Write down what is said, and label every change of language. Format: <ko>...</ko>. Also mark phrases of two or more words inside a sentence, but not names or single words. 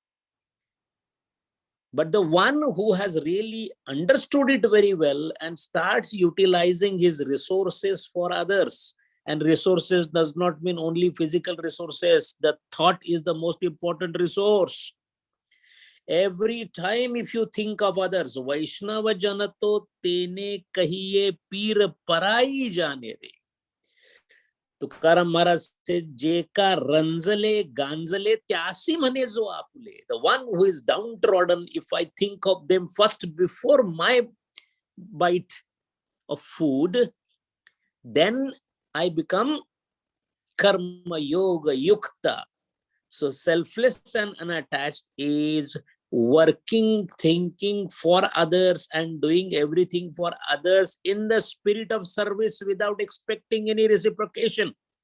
<en>But the one who has really understood it very well and starts utilizing his resources for others, and resources does not mean only physical resources. The thought is the most important resource. Every time if you think of others,</en> <gu>વૈષ્ણવ જન તો તેને કહીએ પીડ પરાઈ જાણે રે.</gu> <mr>तुकाराम महाराज से जे का रंजले गांजले त्यासी म्हणे जो आपले.</mr> <en>The one who is downtrodden, if I think of them first before my bite of food, then I become</en> <sa>कर्म योग युक्त.</sa> <en>So selfless and unattached is working, thinking for others and doing everything for others in the spirit of service without expecting any reciprocation.</en>